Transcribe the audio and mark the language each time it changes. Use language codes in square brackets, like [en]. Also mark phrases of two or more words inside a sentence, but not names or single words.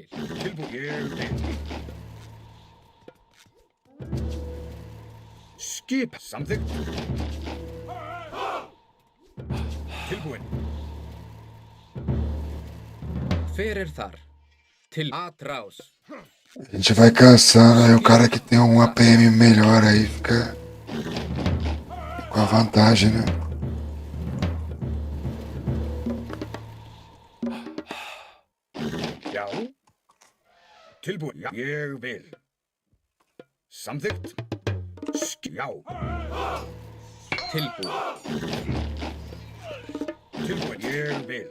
[is] Tilbúin. Ég vil. Skip. Samþykkt. Tilbúin. Hver er þar? Til atrás. [pt] A gente vai caçando, aí o cara que tem um APM melhor aí fica com a vantagem, né? [is] Já. Tilbúin. Já. Ég vil. Samþykkt. Já. Tilbúin. Tilbúin. Ég vil.